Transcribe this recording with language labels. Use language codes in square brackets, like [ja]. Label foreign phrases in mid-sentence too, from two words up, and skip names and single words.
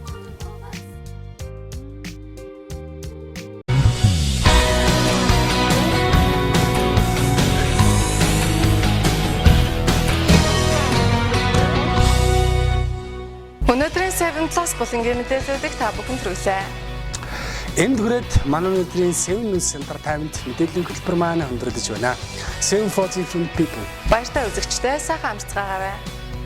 [mn] Өнөөдрийн 7+ булангийн мэдээллүүдийг та бүхэнд хүргэлээ. Энд хүрээд манай өнөөдрийн 7 News Entertainment мэдээллийн хөтөлбөр маань өндөрлөж байна. [en] 7 for different people. [mn] Баяртай үзэгчдээ сайхан амжилт гаргавай.